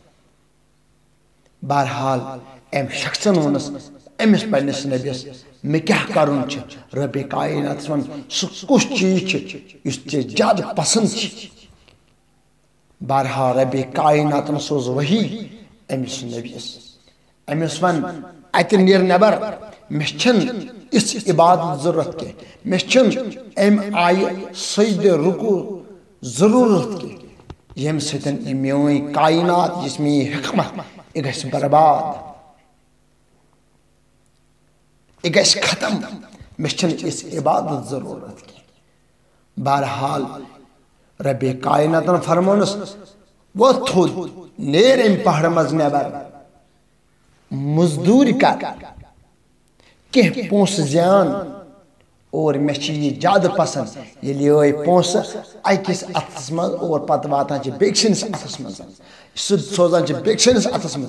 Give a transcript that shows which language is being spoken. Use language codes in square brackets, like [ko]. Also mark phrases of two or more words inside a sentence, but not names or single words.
[ks] بہرحال ام شخصن وونس امس پننس نبیس مےٚ کیٛاہ کرُن چھُ؟ رب کائناتس ون سُہ کُس چیٖز چھُ یُس ژےٚ زیادٕ پسند چھُ؟ بہرحال رب کائناتن سوز وحی أمس نبیس، أمس ون اتہِ نیر نٮ۪بر، مےٚ چھنہٕ اس عبادت ضرورت کی، مےٚ چھنہٕ أمۍ آیہِ سجد رکو ضرورت کی ییٚمہِ سۭتۍ یہِ میٛٲنۍ کائنات یُس میٛٲنۍ حکمت یہِ گژھِ برباد، یہِ گژھِ ختم، مےٚ چھنہٕ اس عبادت ضرورت کی۔ بہرحال رب کائناتن فرمونس وۄتھ تھوٚد، نیر أمۍ پہاڑ منٛز نٮ۪بر، مزدوٗرۍ کر، کینٛہہ پونٛسہٕ زین، اور مےٚ چھِ یہِ زیادٕ پسند ییٚلہِ یِہوٚے پونٛسہٕ أکِس اتھس منٛز اور پتہٕ واتان چھِ بیٚکہِ سٕنٛدِس اتھس منٛز، سُہ سوزان چھِ بیٚکہِ سٕنٛدِس اتھس منٛز۔